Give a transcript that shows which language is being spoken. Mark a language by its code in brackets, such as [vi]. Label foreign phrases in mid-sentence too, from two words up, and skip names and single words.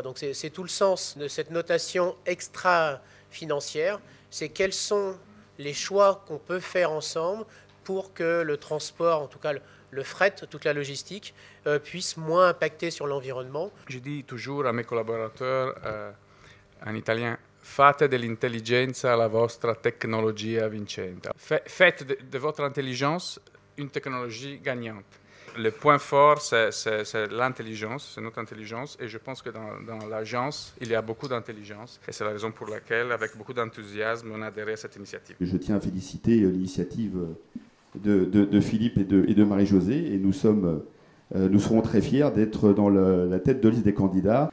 [fr] Donc c'est tout le sens de cette notation extra-financière, c'est quels sont les choix qu'on peut faire ensemble pour que le transport, en tout cas le fret, toute la logistique, puisse moins impacter sur l'environnement. Je dis toujours à mes collaborateurs en italien, [it] fate dell'intelligenza la vostra tecnologia vincente. [fr] Faites de votre intelligence une technologie gagnante. Le point fort, c'est l'intelligence, c'est notre intelligence, et je pense que dans l'agence, il y a beaucoup d'intelligence, et c'est la raison pour laquelle, avec beaucoup d'enthousiasme, on a adhéré à cette initiative. Je tiens à féliciter l'initiative de Philippe et de Marie-Josée, et nous serons très fiers d'être dans la tête de liste des candidats.